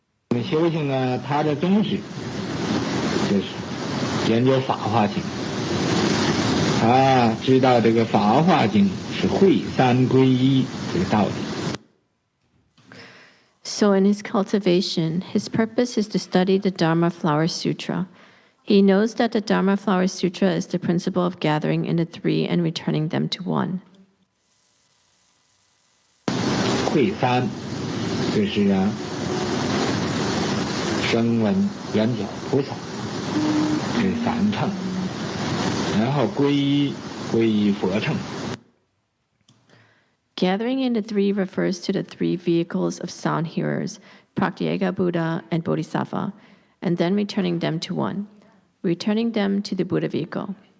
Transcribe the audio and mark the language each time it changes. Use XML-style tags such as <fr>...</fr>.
<zh>我们修行呢，它的宗旨就是研究法华经。他知道这个法华经是会三归一这个道理。</zh> <en>So in his cultivation, his purpose is to study the Dharma Flower Sutra. He knows that the Dharma Flower Sutra is the principle of gathering in the three and returning them to one.</en> <zh>会三就是声闻缘觉菩萨这三乘，然后归一佛乘。</zh> <en>Gathering in the three refers to the three vehicles of sound hearers, Pratyeka Buddha and Bodhisattva, and then returning them to one, returning them to the Buddha vehicle.</en>